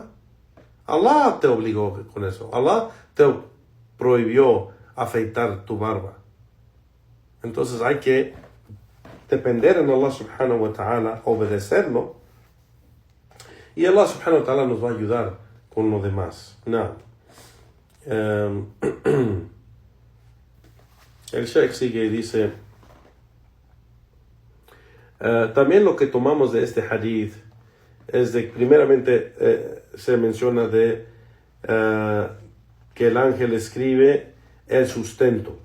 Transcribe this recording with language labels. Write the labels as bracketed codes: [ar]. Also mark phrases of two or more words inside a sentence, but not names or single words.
[es] Allah te obligó con eso. Allah te prohibió afeitar tu barba. Entonces hay que depender en Allah [ar] سبحانه وتعالى, [es] obedecerlo, y Allah [ar] سبحانه وتعالى [es] nos va a ayudar con lo demás. El Sheikh sigue y dice, también lo que tomamos de este hadith es de, primeramente, se menciona de que el ángel escribe el sustento.